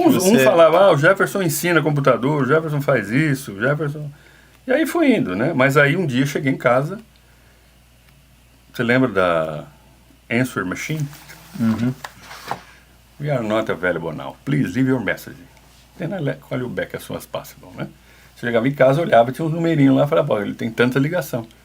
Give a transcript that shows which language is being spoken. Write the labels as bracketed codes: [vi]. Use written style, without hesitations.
[pt] Um falava, o Jefferson ensina computador, o Jefferson faz isso, o Jefferson... E aí foi indo, né? Mas aí um dia eu cheguei em casa, você lembra da Answer Machine? Uhum. [en] We are not available now. Please leave your message. Then I call you back as soon as possible, né? [pt] Você chegava em casa, olhava, tinha uns numerinhos lá, falava, ele tem tanta ligação.